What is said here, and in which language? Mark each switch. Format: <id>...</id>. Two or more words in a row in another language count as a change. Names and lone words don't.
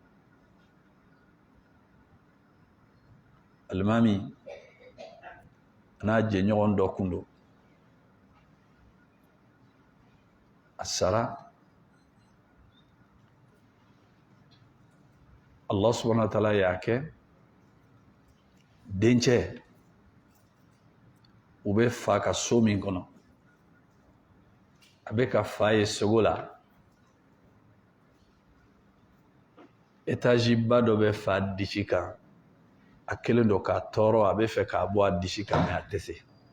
<bm>Alimami n'a jɛɲɔgɔn dɔ kun don, a sara, Allah subhanahu wa ta'ala y'a kɛ dencɛ u bɛ fa ka so min kɔnɔ a bɛ ka fa ye sogo la étage ba dɔ bɛ fa disi kan a kelen don k'a tɔɔrɔ a bɛ fɛ k'a bɔ a disi kan mais a tɛ se</bm>